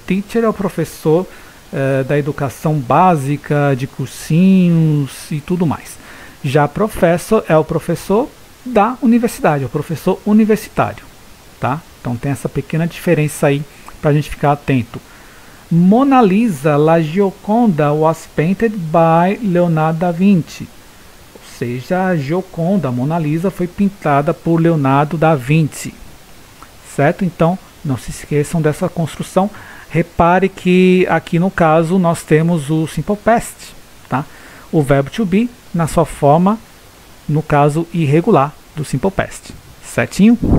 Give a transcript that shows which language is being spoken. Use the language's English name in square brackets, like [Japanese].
[Portuguese] Teacher é o professor da educação básica, de cursinhos e tudo mais. Já professor é o professor da universidade, é o professor universitário, tá? Então tem essa pequena diferença aí para a gente ficar atento. [English] Mona Lisa, La Gioconda was painted by Leonardo da Vinci. [Portuguese] Ou seja, a Gioconda, a Mona Lisa, foi pintada por Leonardo da Vinci. Certo? Então, não se esqueçam dessa construção. Repare que aqui no caso nós temos o simple past, tá? O verbo to be na sua forma, no caso irregular do simple past, certinho?